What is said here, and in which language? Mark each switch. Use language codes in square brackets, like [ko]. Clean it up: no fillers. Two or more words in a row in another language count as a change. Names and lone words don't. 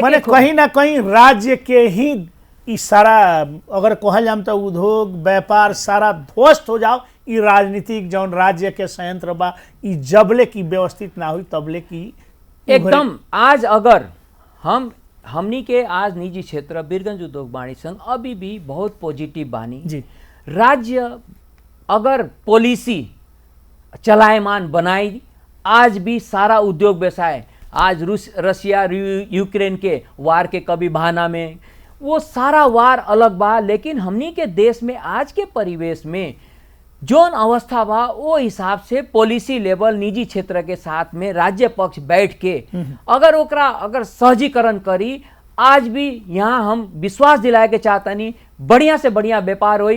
[bho] माने कहीं ना कहीं राज्य के ही ई सारा अगर कहल जाम तो उद्योग व्यापार सारा ध्वस्त हो जाओ। ई राजनीतिक जौन राज्य के संयंत्र बा, ई जबले की व्यवस्थित ना हुई तबले की एकदम। आज अगर हमनी के आज निजी क्षेत्र बीरगंज उद्योग वाणिज्य संघ अभी भी बहुत पॉजिटिव बानी जी। राज्य अगर पॉलिसी चलायमान बनाई, आज भी सारा उद्योग व्यवसाय, आज रशिया यूक्रेन के वार के कभी बहाना में वो सारा वार अलग बा, लेकिन हमनी के देश में आज के परिवेश में जोन अवस्था बा वो हिसाब से [en] policy level [bho] निजी क्षेत्र के साथ में राज्य पक्ष बैठ के अगर ओकरा अगर सहजीकरण करी, आज भी यहाँ हम विश्वास दिलाए के चाहतनी बढ़िया से बढ़िया व्यापार होई।